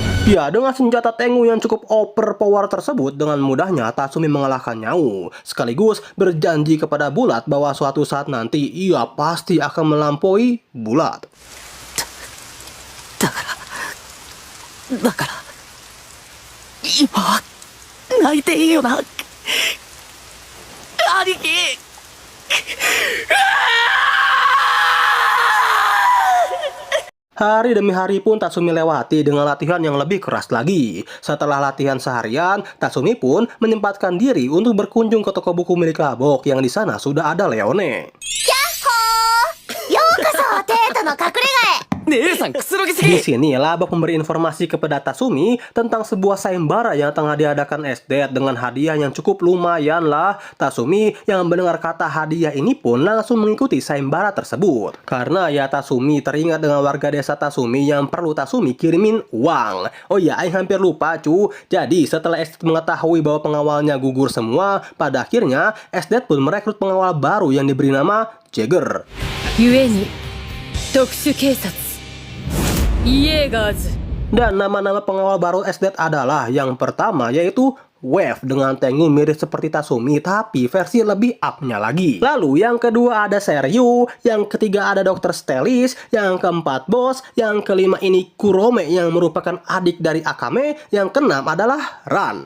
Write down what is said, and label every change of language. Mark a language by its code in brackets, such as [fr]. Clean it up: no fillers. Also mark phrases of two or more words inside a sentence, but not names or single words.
[id] Ya, dengan senjata Tengu yang cukup overpower tersebut, dengan mudahnya Tatsumi mengalahkan Nyau, sekaligus berjanji kepada Bulat bahwa suatu saat nanti ia pasti akan melampaui Bulat. [ja] だから今は泣いていいよな兄貴。 [id] Hari demi hari pun Tatsumi lewati dengan latihan yang lebih keras lagi. Setelah latihan seharian, Tatsumi pun menyempatkan diri untuk berkunjung ke toko buku milik Labok yang di sana sudah ada Leone. [ja] ようこそテートの隠れ家へ。姉さんくつろぎす [id] Di [ja] ぎ。 [id] sini Labok memberi informasi kepada Tatsumi tentang sebuah sayembara yang tengah diadakan Esdet dengan hadiah yang cukup lumayan lah. Tatsumi yang mendengar kata hadiah ini pun langsung mengikuti sayembara tersebut. Karena ya Tatsumi teringat dengan warga desa Tatsumi yang perlu Tatsumi kirimin uang. Oh ya, Aing hampir lupa cu. Jadi setelah Esdet mengetahui bahwa pengawalnya gugur semua, pada akhirnya Esdet pun merekrut pengawal baru yang diberi nama Jagger. [ja] 故に特殊警察イエーガーズ [id] Dan nama-nama pengawal baru Esdet adalah yang pertama yaitu Wave dengan Tengu mirip seperti Tatsumi tapi versi lebih up-nya lagi. Lalu yang kedua ada Seryu, yang ketiga ada Dr. Stelis, yang keempat Boss, yang kelima ini Kurome yang merupakan adik dari Akame, yang keenam adalah Ran.